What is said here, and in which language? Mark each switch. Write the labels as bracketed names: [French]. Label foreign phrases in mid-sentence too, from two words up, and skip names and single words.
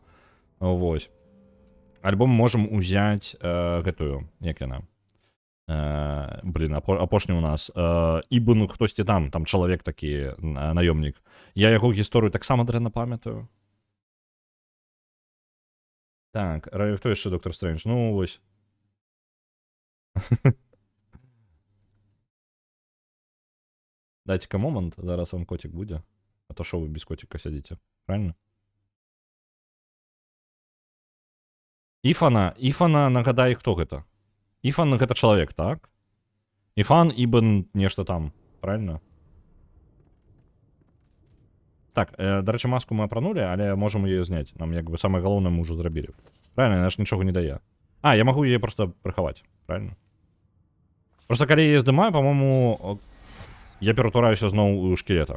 [Belarusian] Вось. Альбо мы можам узяць гэтую, як яна? Блин, апошні у нас. Ібн хтосьці там чалавек такі, наёмнік. Я яго гісторыю таксама дрэнна памятаю. [Ukrainian] Так, хто ще Доктор Стрендж? Ну, ось. Дайте-ка момент, зараз вам котик буде. А то що ви без котика сидите? Правильно? [Belarusian] Іфана, нагадай, хто гэта? Іфан гэта чалавек, так? Іфан Ібн нешта там, правильно? [Ukrainian] Так, до речі, маску ми апранули, але можемо її зняти. Нам якби саме головне ми вже зробили. Правильно, вона ж нічого не дає. А, я можу її просто приховати, правильно? Просто коли я її здимаю, по-моєму, я перетвораюся знову у шкелета.